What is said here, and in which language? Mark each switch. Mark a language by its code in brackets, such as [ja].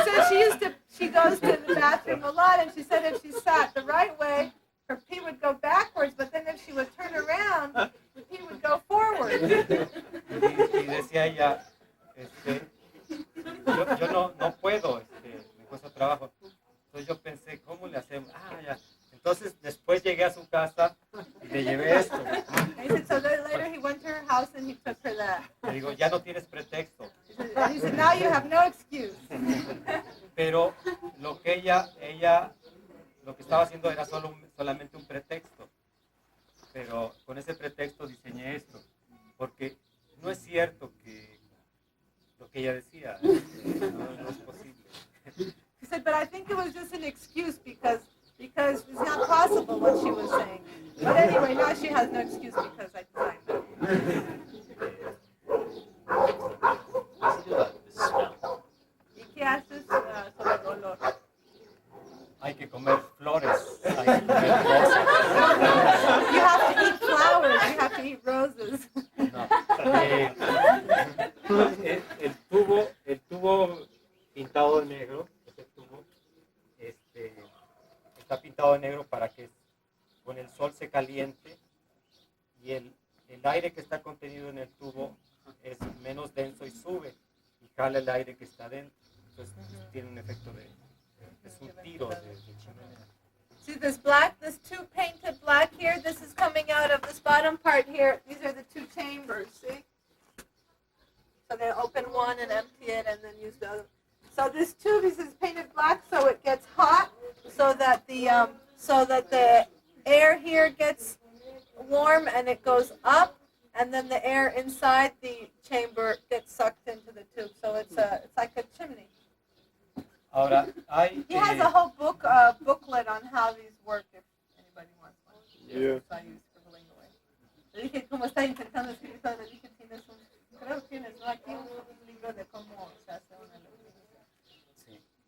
[en] She said she goes to the bathroom a lot, and she said if she sat the right way, her pee would go backwards, but then if she would turn around, the pee would go forward. [es] Y decía ella, yo no puedo, me cuesta trabajo. Entonces yo pensé, ¿cómo le hacemos? Ya. Entonces después llegué a su casa y le llevé esto. [en] And he said, so then later he went to her house and he took her that. [es] Le digo, ya no tienes pretexto. [en] And he said, now you have no excuse. [es] Pero lo que ella lo que estaba haciendo era solamente un pretexto. Pero con ese pretexto diseñé esto. Porque no es cierto que lo que ella decía, no es posible. [en] He said, but I think it was just an excuse because it's not possible what she was saying. But anyway, now she has no excuse because I designed that. [es] ¿Y qué haces sobre el olor? Hay que comer flores, hay que comer rosas. [en] You have to eat flowers, you have to eat roses. [es] No, el tubo pintado de negro, este tubo, está pintado de negro para que con el sol se caliente y el aire que está contenido en el tubo es menos denso y sube y jala el aire que está dentro. Entonces tiene un efecto es un tiro de chimenea. [en] See this two painted black here, this is coming out of this bottom part here. These are the two chambers, see? So they open one and empty it and then use the other. So this tube is painted black so it gets hot, so that the air here gets warm and it goes up, and then the air inside the chamber gets sucked into the tube. So it's like a chimney. [es] Ahora, [en] He has a whole booklet on how these work if anybody wants one. Yeah. So I use scribbling away. [es] Le dije, como está intentando escribir todo, le dije, creo que tienes, ¿no? Aquí un libro de cómo se hace una electricidad.